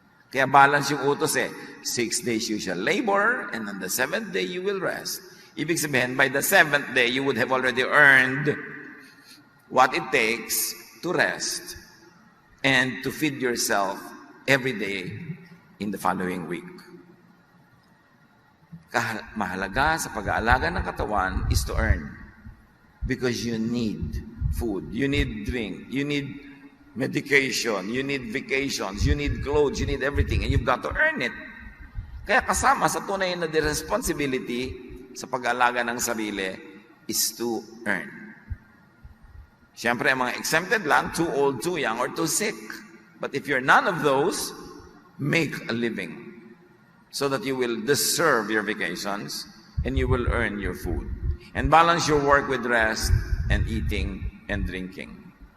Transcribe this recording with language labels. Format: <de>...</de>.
<tl>Kaya balance yung utos</tl> <en>6 days you shall labor, and on the 7th day you will rest.</en> <tl>Ibig sabihin,</tl> <en>by the 7th day, you would have already earned what it takes to rest and to feed yourself every day in the following week.</en> <tl>Mahalaga sa pag-aalaga ng katawan</tl> <en>is to earn. Because you need food, you need drink, you need medication, you need vacations, you need clothes, you need everything, and you've got to earn it.</en> <tl>Kaya kasama sa tunay na responsibility sa pag-alaga ng sarili</tl> <en>is to earn.</en> <tl>Siyempre, ang mga</tl> <en>exempted lang, too old, too young, or too sick. But if you're none of those, make a living so that you will deserve your vacations and you will earn your food. And balance your work with rest and eating and drinking.</en>